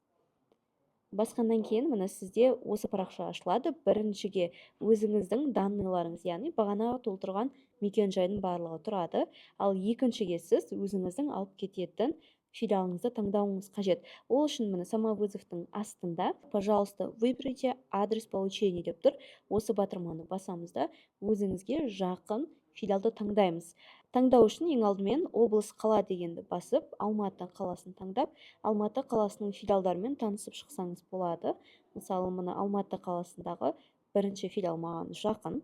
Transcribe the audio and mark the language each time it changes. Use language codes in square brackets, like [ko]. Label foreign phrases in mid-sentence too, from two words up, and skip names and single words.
[kk] Басқаннан кейін мына сізде осы парақша ашылады. Біріншіге өзіңіздің данныйларыңыз, яғни бағана толтырған мекен жайдың барлығы тұрады. Ал екіншіге сіз өзіңіздің алып кететін филиалыңызды таңдауыңыз қажет. Ол үшін мына самовызовтың астында [ru] пожалуйста, выберите адрес получения [kk] деп тұр. Осы батырманы басамыз да өзіңізге жақын филиалды таңдаймыз. Таңдау үшін ең алдымен облыс қала дегенді басып, Алматы қаласын таңдап, Алматы қаласының филиалдарымен танысып шықсаңыз болады. Мысалы, мына Алматы қаласындағы бірінші филиал маған жақын.